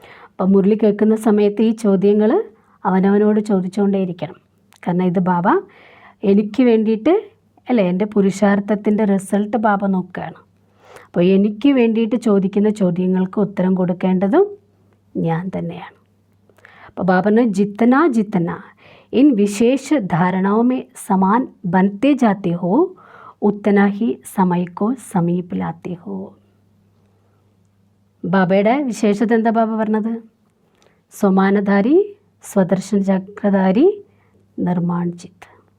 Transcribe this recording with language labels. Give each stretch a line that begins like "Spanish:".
Malayalam: അപ്പം മുരളി കേൾക്കുന്ന സമയത്ത് ഈ ചോദ്യങ്ങൾ അവനവനോട് ചോദിച്ചുകൊണ്ടേയിരിക്കണം. കാരണം ഇത് ബാബ എനിക്ക് വേണ്ടിയിട്ട് അല്ലേ, എൻ്റെ പുരുഷാർത്ഥത്തിൻ്റെ റിസൾട്ട് ബാബ നോക്കുകയാണ്. അപ്പോൾ എനിക്ക് വേണ്ടിയിട്ട് ചോദിക്കുന്ന ചോദ്യങ്ങൾക്ക് ഉത്തരം കൊടുക്കേണ്ടതും ഞാൻ തന്നെയാണ്. അപ്പോൾ
Hindi: ബാബന് ജിത്തന इन विशेष धारणाओं में समान बनते जाते हो उतना ही समय को समीप लाते हो.
Malayalam: ബാബയുടെ വിശേഷത എന്താ ബാബ പറഞ്ഞത്? സമാനധാരി, സ്വദർശന ചക്രധാരി, നിർമ്മാൺ ചിത്ത്.